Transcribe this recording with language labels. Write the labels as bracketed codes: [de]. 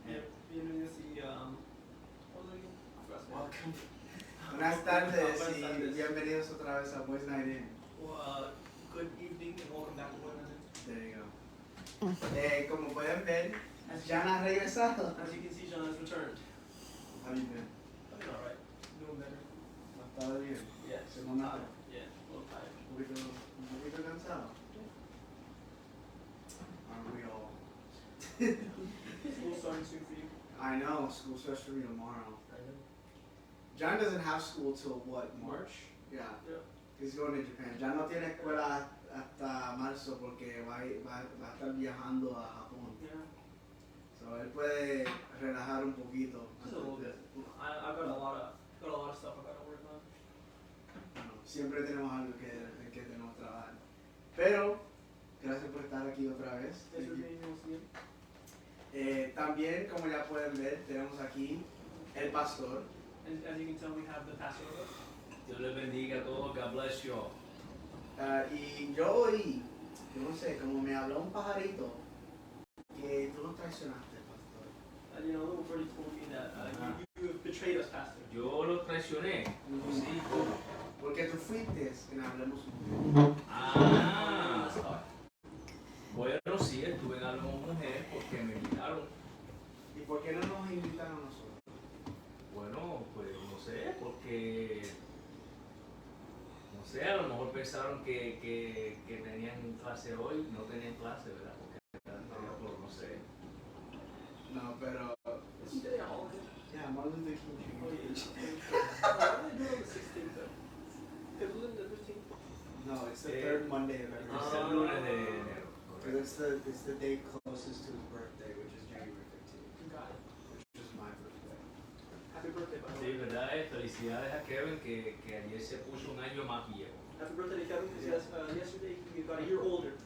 [es] Bienvenidos y [en] what was it again? I forgot Spanish. Welcome. [es] Buenas tardes Buenas y tardes. bienvenidos otra vez a Boys Night In. [en] Well, good evening and welcome back to Boys Night In. There you go. [es] Como pueden ver, Jan ha regresado. [en] As you can see, John has returned. How you been? I've been alright. Doing better. [es] ¿Ha estado bien? [en] Yeah. [es] ¿Se nota? [en] Yeah, a little tired. [es] Un poquito cansado. [en] Aren't we all? School starting soon for you. I know. School starts for me tomorrow. I know. John doesn't have school till what? March? Yeah. Yeah. He's going to Japan. [es] Ya no tiene escuela hasta marzo porque va a estar viajando a Japón. [en] Yeah. [es] So él puede relajar un poquito. [en] Just a little bit. I've got a lot of stuff I gotta work on. [es] Bueno, siempre tenemos algo en que tenemos que trabajar. Pero, gracias por estar aquí otra vez. [en] Thanks for being here once again. [es] También, como ya pueden ver, tenemos aquí el pastor. [en] And as you can tell, we have the pastor with us. [es] Dios les bendiga a todos. [en] God bless you all. [es] Y yo oí, yo no sé, como me habló un pajarito, que tú nos traicionaste, pastor. And you know, little birdie told me that you have betrayed us, pastor. Yo los traicioné. Sí. Porque tú fuiste en Hablemos Mujer. Ah. [en] Let's talk. [es] Bueno, sí, estuve en Hablemos Mujer porque me invitaron. ¿Y por qué no nos invitan a nosotros? Bueno, pues no sé, porque... No sé, a lo mejor pensaron que tenían clase hoy. No tenían clase, ¿verdad? Porque era por, no sé. No, pero... [en] Is today a holiday? Yeah, Martin Luther King Oh, Jr. What did they do on the 16th though? It wasn't the 15th? No, it's the third Monday of every [es] Es [en] month. [es] el lunes de enero. [en] It's the day closest to his birthday, which is January 15th, Got it. which is my birthday. Happy birthday, by the [es] Sí, [en] way. [es] ¿verdad? Felicidades a Kevin que ayer se puso un año más viejo. [en] Happy birthday to Kevin, because yesterday he got a year older.